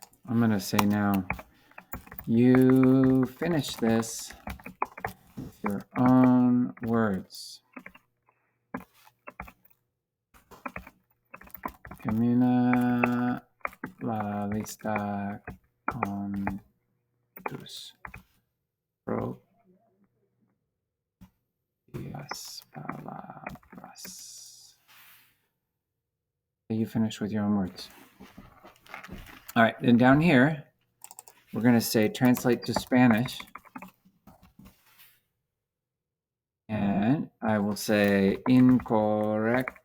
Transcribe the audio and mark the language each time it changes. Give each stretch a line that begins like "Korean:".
English: I'm going to say now, you finish this with your own words.
Spanish: Termina la lista con tus propias palabras.
English: You finish with your own words. All right, then down here, we're going to say translate to Spanish. And I will say correcto.